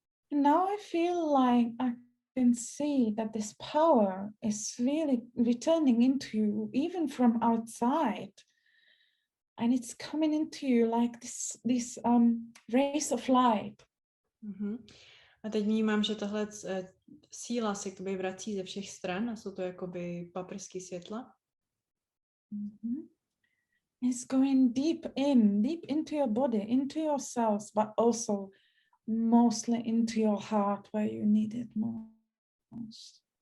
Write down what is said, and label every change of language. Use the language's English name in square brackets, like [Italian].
[English] Now I feel like I can see that this power is really returning into you, even from outside. And it's coming into you like this rays of light. Mm-hmm. [Czech] A teď vnímám, že tahle síla se k tobě vrací ze všech stran a jsou to jakoby paprsky světla. Mm-hmm. [English] It's going deep into your body, into your cells, but also mostly into your heart where you need it most.